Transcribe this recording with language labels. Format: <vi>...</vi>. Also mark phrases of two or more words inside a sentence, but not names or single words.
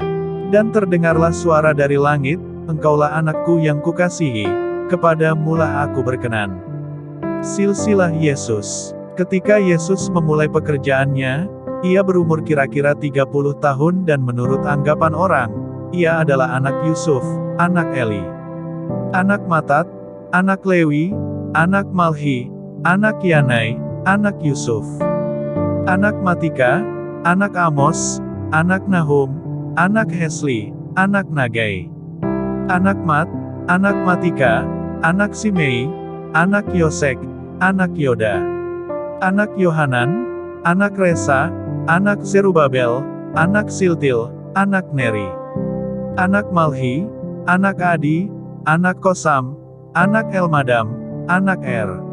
<id>Dan terdengarlah suara dari langit, "Engkaulah anakku yang kukasihi, kepadamulah aku berkenan." Silsilah Yesus. Ketika Yesus memulai pekerjaannya, ia berumur kira-kira 30 tahun dan menurut anggapan orang, ia adalah anak Yusuf, anak Eli, anak Matat, anak Lewi, anak Malhi, anak Yanai, anak Yusuf, anak Matika, anak Amos, anak Nahum, anak Hesli, anak Nagai, anak Mat, anak Matika, anak Simei, anak Yosek, anak Yoda, anak Yohanan, anak Resa, anak Zerubabel, anak Siltil, anak Neri, anak Malhi, anak Adi, anak Kosam, anak Elmadam, anak Er,</id>